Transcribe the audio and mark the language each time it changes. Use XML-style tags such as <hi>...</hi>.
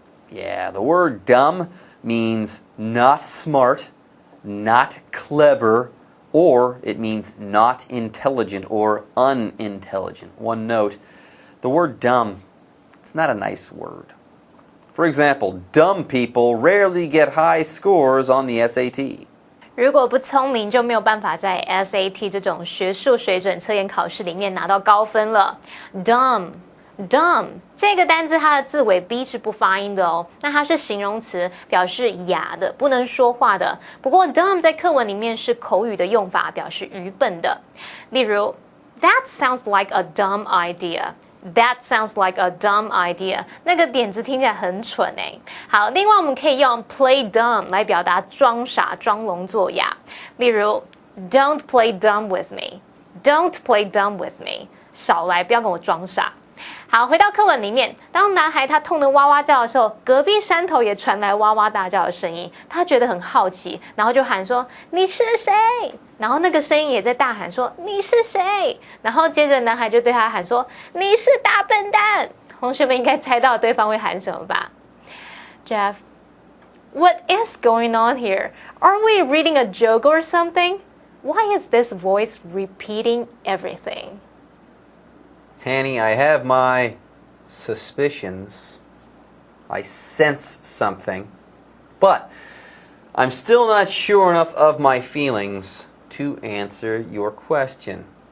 <en>Yeah, the word dumb means not smart, not clever, or it means not intelligent or unintelligent. One note, the word dumb, it's not a nice word. For example, dumb people rarely get high scores on the SAT.</en> <zh>如果不聪明，就没有办法在 SAT 这种学术水准测验考试里面拿到高分了。 Dumb 这个单字它的字尾 b 是不发音的哦，那它是形容词，表示哑的，不能说话的。不过 dumb 在课文里面是口语的用法，表示愚笨的。例如</zh> <en>That sounds like a dumb idea. That sounds like a dumb idea.</en> <zh>那个点子听起来很蠢诶。好，另外我们可以用 play dumb 来表达装傻、装聋作哑。例如</zh> <en>Don't play dumb with me. Don't play dumb with me.</en> <zh>少来，不要跟我装傻。好，回到课文里面，当男孩他痛得哇哇叫的时候，隔壁山头也传来哇哇大叫的声音。他觉得很好奇，然后就喊说：“你是谁？” 然后那个声音也在大喊说：“你是谁？” 然后接着男孩就对他喊说：“你是大笨蛋。” 同学们应该猜到对方会喊什么吧 ？</zh> <en>Jeff, what is going on here? Are we reading a joke or something? Why is this voice repeating everything? Hanny, I have my suspicions. I sense something. But I'm still not sure enough of my feelings to answer your question.</en>